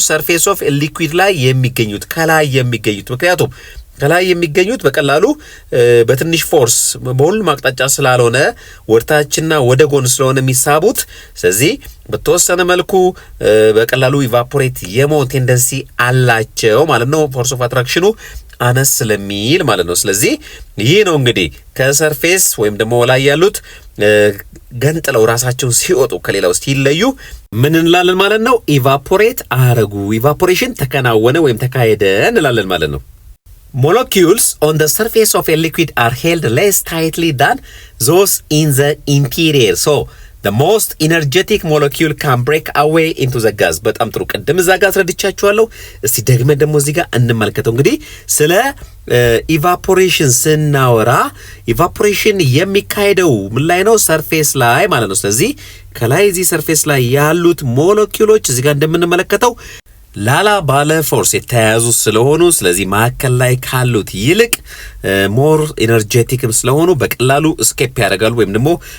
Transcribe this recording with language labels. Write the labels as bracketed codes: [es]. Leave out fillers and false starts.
[am] ሰርፌስ ኦፍ ሊኩዊድ ላይ የሚገኙት ከላይ የሚገኙት። ምክንያቱም ከላይ የሚገኙት በቀላሉ በትንሽ ፎርስ በሁሉም አቅጣጫ ስላልሆነ ወደታችንና ወደ ጎን ስለሆነ የሚሳቡት፣ ስለዚህ በተወሰነ መልኩ በቀላሉ ኢቫፖሬት የመሆን ቴንደንሲ አላቸው ማለት ነው። ፎርስ ኦፍ አትራክሽኑ አነስ ስለሚል ማለት ነው። ስለዚህ ይህ ነው እንግዲህ ከሰርፌስ ወይም ደግሞ ላይ ያሉት ገንጥለው ራሳቸውን ሲወጡ ከሌላው ሲለዩ ምን እንላለን ማለት ነው? ኢቫፖሬት አረጉ፣ ኢቫፖሬሽን ተከናወነ ወይም ተካሄደ እንላለን ማለት ነው። [en] Molecules on the surface of a liquid are held less tightly than those in the interior. So the most energetic molecule can break away into the gas. [am] በጣም ጥሩ። ቀደም እዛ ጋር አስረድቻችኋለሁ። እስቲ ደግመን ደግሞ እዚህ ጋር እንመልከተው። እንግዲህ ስለ ኢቫፖሬሽን ስናወራ ኢቫፖሬሽን የሚካሄደው ምን ላይ ነው? ሰርፌስ ላይ ማለት ነው። ስለዚህ ከላይ እዚህ ሰርፌስ ላይ ያሉት ሞለኪውሎች እዚህ ጋር እንደምንመለከተው ላላ ባለ ፎርስ የተያያዙ ስለሆኑ ስለዚህ ማዕከል ላይ ካሉት ይልቅ ሞር ኤነርጄቲክም ስለሆኑ በቀላሉ ስኬፕ ያደርጋሉ ወይም ደግሞ